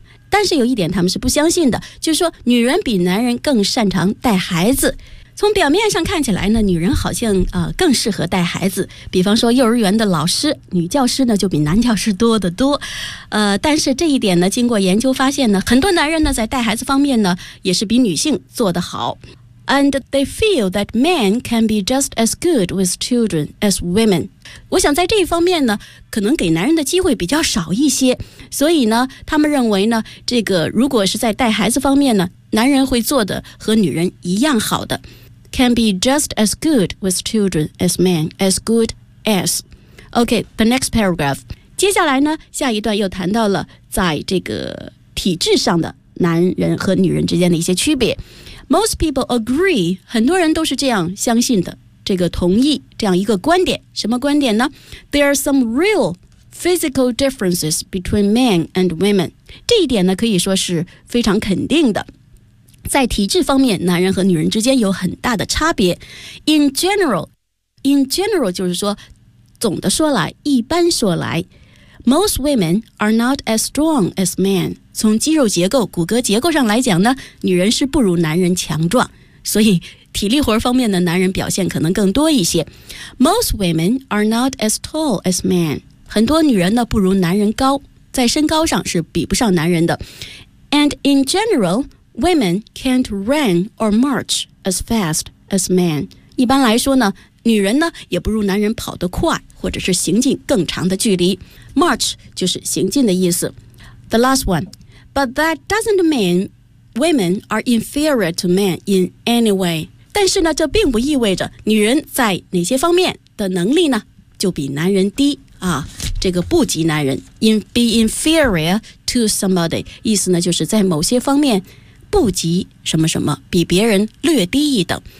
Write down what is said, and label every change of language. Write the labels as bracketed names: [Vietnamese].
[Chinese] 但是有一点他们是不相信的，就是说女人比男人更擅长带孩子。从表面上看起来呢，女人好像更适合带孩子，比方说幼儿园的老师，女教师呢就比男教师多得多，但是这一点呢，经过研究发现呢，很多男人呢在带孩子方面呢也是比女性做得好。 [English] And they feel that men can be just as good with children as women. [Chinese] 我想在这一方面呢，可能给男人的机会比较少一些，所以呢，他们认为呢，这个如果是在带孩子方面呢，男人会做的和女人一样好的。 [English] Can be just as good with children as men. As good as. Okay, the next paragraph. [Chinese] 接下来呢，下一段又谈到了在这个体制上的男人和女人之间的一些区别。 [English] Most people agree， [Chinese] 很多人都是这样相信的，这个同意这样一个观点。什么观点呢？ [English] There are some real physical differences between men and women。 [Chinese] 这一点呢可以说是非常肯定的，在体质方面男人和女人之间有很大的差别。 [English] In general [Chinese] 就是说总的说来，一般说来， [English] Most women are not as strong as men。 [Chinese] 从肌肉结构、骨骼结构上来讲呢，女人是不如男人强壮，所以体力活方面的男人表现可能更多一些。 [English] Most women are not as tall as men， [Chinese] 很多女人呢不如男人高，在身高上是比不上男人的。 [English] And in general women can't run or march as fast as men， [Chinese] 一般来说呢，女人呢也不如男人跑得快，或者是行进更长的距离。 March 就是行进的意思。 [English] The last oneBut that doesn't mean women are inferior to men in any way. [Chinese] 但是呢，这并不意味着女人在哪些方面的能力呢，就比男人低啊，这个不及男人。 [English] Be inferior to somebody， [Chinese] 意思呢，就是在某些方面不及什么什么，比别人略低一等。